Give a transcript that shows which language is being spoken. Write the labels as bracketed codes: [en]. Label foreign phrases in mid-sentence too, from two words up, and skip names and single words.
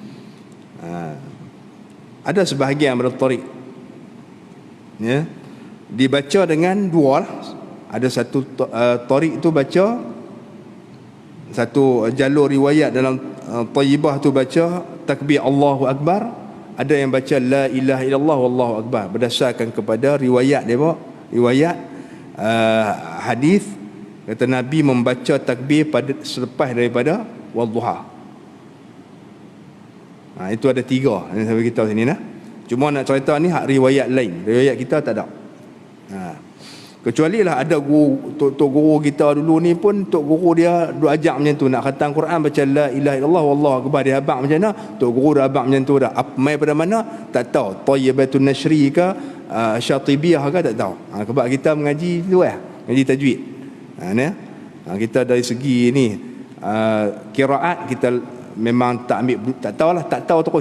[ms] Ada sebahagian pada tariq, ya, dibaca dengan dua lah. Ada satu tariq tu baca, satu jalur riwayat dalam Tayyibah tu baca takbir [ar] الله أكبر, [ms] ada yang baca [ar] لا إله إلا الله والله أكبر, [ms] berdasarkan kepada riwayat dia, riwayat hadis kata Nabi membaca takbir pada selepas daripada Wadduha. Itu ada 3 yang saya beritahu sini nah. Cuma nak cerita ni hak riwayat lain, riwayat kita tak ada. Kecuali lah ada guru, tok guru kita dulu ni pun, tok guru dia duk ajak macam tu, nak khatam Quran baca [ar] لا إله إلا الله والله أكبر, [ms] dia abang macam mana, tok guru dah abang macam tu dah. Apa mai pada mana tak tahu, Tayyibatun Nashri ke Syatibiyah ke tak tahu. Sebab kita mengaji tu ngaji tajwid. Kita dari segi ni qiraat kita memang tak ambil, tak tahulah, tak tahu terus.